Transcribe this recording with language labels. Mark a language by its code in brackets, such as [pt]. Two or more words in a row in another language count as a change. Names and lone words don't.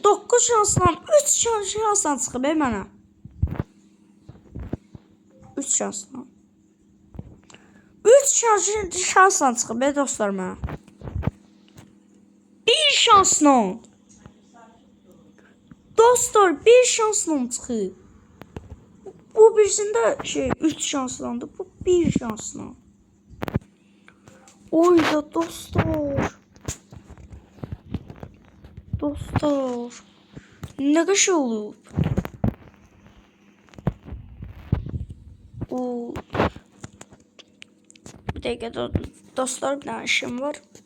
[az] 9 şansdan 3 şansdan çıxır be mənə. 3 şansdan. 3 şansdan çıxır be dostlar mənə. 1 şansla. Dostlar 1 şansla çıxır. [tr] Bu birisinde şey 3 şanslandı. [az] Bu 1 şansla. Oy da dostlar. Dostlar. [tr] Ne kadar olub? O bir dakika dostlar, bir tane işim var.